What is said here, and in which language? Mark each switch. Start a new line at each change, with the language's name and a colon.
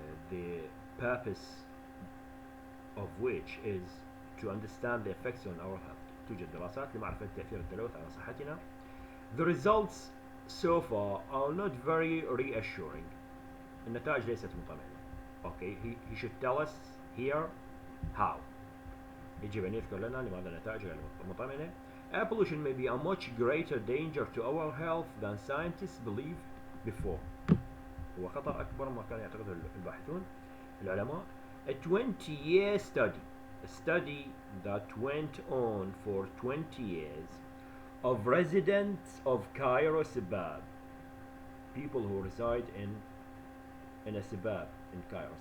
English: The purpose of which is to understand the effects on our health.
Arabic: توجد دراسات لمعرفة تأثير التلوث على صحتنا.
English: The results so far are not very reassuring.
Arabic: النتائج ليست مطمئنة.
English: Okay, he should tell us here how.
Arabic: يجب أن يذكر لنا لماذا النتائج غير مطمئنة.
English: Air pollution may be a much greater danger to our health than scientists believed before.
Arabic: هو خطر أكبر ما كان يعتقده الباحثون العلماء.
English: A 20-year study, a study that went on for 20 years of residents of Cairo suburb, people who reside in a suburb in Cairo.